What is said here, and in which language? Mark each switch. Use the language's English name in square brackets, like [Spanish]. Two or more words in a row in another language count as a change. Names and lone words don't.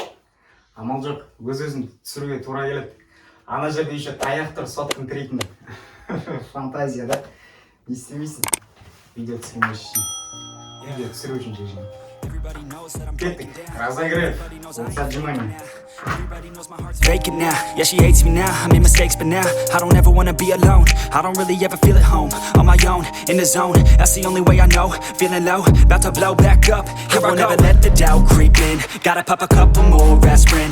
[Kazakh] Амал жоқ, өз-өзін түсіруге тура келеді. Ана жерде еще таяқ тұр, соттың тірейтін. Фантазия, да? Не істемейсің. Видео түсірмес үшін. Видео түсіру үшін шешім. [Russian] Кеттік, разогрев. Улучшать внимание. [English] Fake it now, yeah she hates me now. I made mistakes but now I don't ever wanna be alone. I don't really ever feel at home. On my own, in the zone, that's the only way I know. Feeling low, about to blow back up. Here I won't ever let the doubt creep in. Gotta pop a couple more aspirin.